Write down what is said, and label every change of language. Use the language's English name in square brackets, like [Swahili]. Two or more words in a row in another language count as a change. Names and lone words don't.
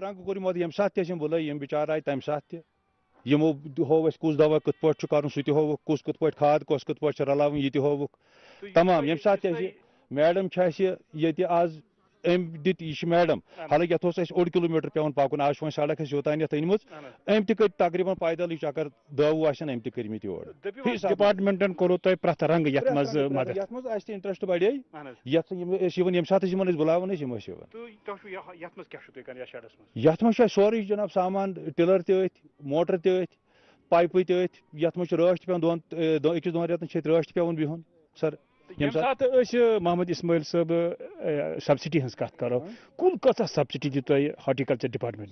[Kashmiri] رنگ کوٚر یِمو ییٚمہِ ساتہٕ تہِ اَسہِ یِم بُلٲے یِم بِچار آیہِ تمہِ ساتہٕ تہِ یِمو ہوو اسہِ کُس دوا کِتھ پٲٹھۍ چھُ کرُن سُہ تہِ ہووُکھ کُس کِتھ پٲٹھۍ کھاد کۄس کِتھ پٲٹھۍ چھِ رلاوٕنۍ یہِ تہِ ہووُکھ تمام ییٚمہِ ساتہٕ تہِ اَسہِ میڈم چھِ اَسہِ ییٚتہِ آز أمۍ دِتۍ یہِ چھِ میڈم حالانکہِ یتھ اوس اَسہِ 1 کِلوٗمیٖٹر پیوان پکُن آز چھُ وۄنۍ سڑک اَسہِ یوٚتانٮ۪تھ أنمٕژ أمۍ تہِ کٔرۍ تقریٖباً پیدل یہِ چکر 10 وُہ آسن أمۍ تہِ کٔرمٕتۍ یورٕ ڈپارٹمنٹن کوٚرو تۄہہِ پرٛٮ۪تھ رنگ یتھ منٛز مدد یتھ منٛز اَسہِ تہِ انٹرسٹ بڑے یتھ أسۍ یِوان ییٚمہِ ساتہٕ أسۍ یِمن أسۍ بُلاوان ٲسۍ یِم ٲسۍ یِوان یتھ منٛز چھُ اَسہِ سورُے جناب سامان ٹِلر تہِ أتھۍ موٹر تہِ أتھۍ پایپہٕ تہِ أتھۍ یتھ منٛز چھِ رٲچھ تہِ پیوان أکِس 2 رٮ۪تن چھِ ییٚتہِ رٲچھ تہِ پیوان بِہُن سر یم سات محمد اسماعیل صاحب سبسڈی ہز کت کرو کل کۭژاہ سبسڈی دی تۄہہِ [English] horticulture department